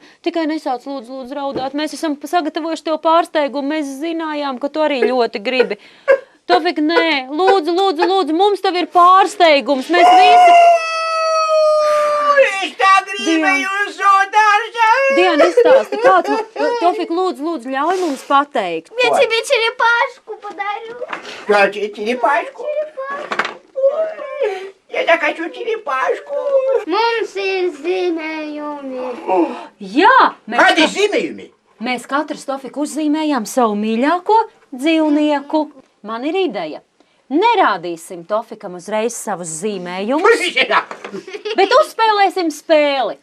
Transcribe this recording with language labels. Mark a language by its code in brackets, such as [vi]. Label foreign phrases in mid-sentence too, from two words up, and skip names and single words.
[lv] Tikai nesauc lūdzu raudāt, mēs esam sagatavojuši tev pārsteigumu, mēs zinājām, ka tu arī ļoti gribi. Tofik, nē, lūdzu, mums tev ir pārsteigums, mēs visi... Es tā gribēju uz zoodārza! Diana, izstāsti, kā tu... Tofik, lūdzu, ļauj mums pateikt. [ru] Я тебе черепашку подарю. Как черепашку? Ой, я так хочу черепашку! [lv] Mums ir zīmējumi. Jā, Kādi zīmējumi? mēs katrs, Tofik, uzzīmējām savu mīļāko dzīvnieku. Man ir ideja. Nerādīsim Tofikam uzreiz savus zīmējumus, bet uzspēlēsim spēli.